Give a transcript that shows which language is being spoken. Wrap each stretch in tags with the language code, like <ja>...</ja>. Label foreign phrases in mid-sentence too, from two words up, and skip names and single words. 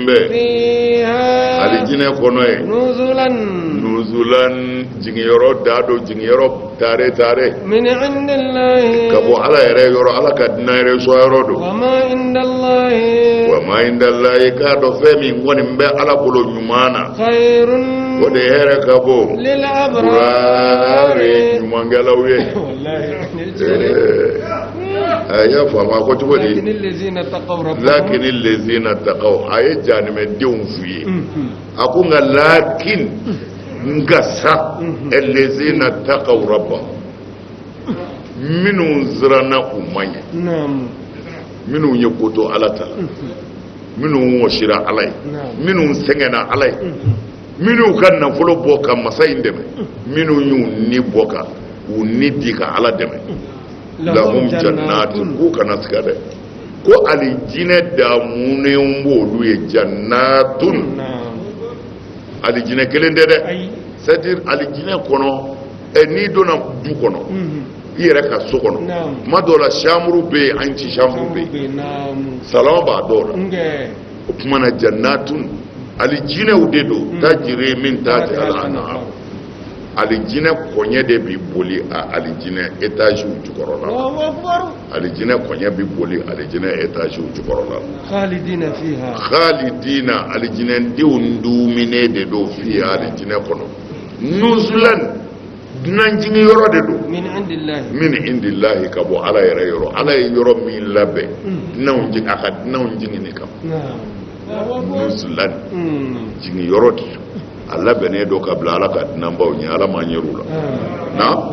<bm>bɛ alijinɛ kɔnɔ ye nuzulan jigiyɔrɔ da do jigiyɔrɔ tare ka bɔ ala yɛrɛ yɔrɔ ala ka dina yɛrɛ sɔyɔrɔ do</bm> <ar>وما عند الله</ar> <bm>k'a dɔn fɛn min kɔni bɛ ala bolo ɲuman na o de hɛrɛ ka bon buraare ɲumankɛlaw ye a y'a faamu a ko cogo di</bm> <ar>لكن الذين اتقوا</ar> <bm>a ye jahanɛmɛdenw f'u ye a ko nka</bm> <ar>لكن الذين اتقوا ربهم</ar> <bm>minnu siranna u ma ɲɛ minnu ye koto ala ta la minnu wɔsira ala ye minnu sɛgɛnna ala ye minnu ka nafolo bɔ ka masa in dɛmɛ minnu y'u ni bɔ ka u ni di ka ala dɛmɛ</bm> <ar>لهم جنات</ar> <bm>k'u kana siga dɛ ko alijinɛ damunenw b'olu ye jannatun alijinɛ kelen tɛ dɛ c'est-à-dire alijinɛ kɔnɔ n'i donna du kɔnɔ i yɛrɛ ka so kɔnɔ tuma dɔw la chambre bɛ yen</bm> <fr>anti chambre</fr> <bm>bɛ yen salon b'a dɔw la o tuma na jannatun alijinɛw de don</bm> <ar>تجري من تحتها الأنهار</ar> <bm>alijinɛ kɔɲɛ de bi boli a alijinɛ étage jukɔrɔ la alijinɛ kɔɲɛ bi boli alijinɛ étage jukɔrɔ la khalidina alijinɛ denw duminen de don fiha alijinɛ kɔnɔ nuzulan dunan jigin yɔrɔ de don</bm> <ar>من عند الله</ar> <bm>ka bɔ ala yɛrɛ yɔrɔ ala ye yɔrɔ min labɛn dunanw jigin a ka dunanw jigin de kama nuzulan jigin yɔrɔ de don a labɛnnen don ka bila ala ka dunanbaw ɲɛ ala ma ɲɛr'u la na</bm>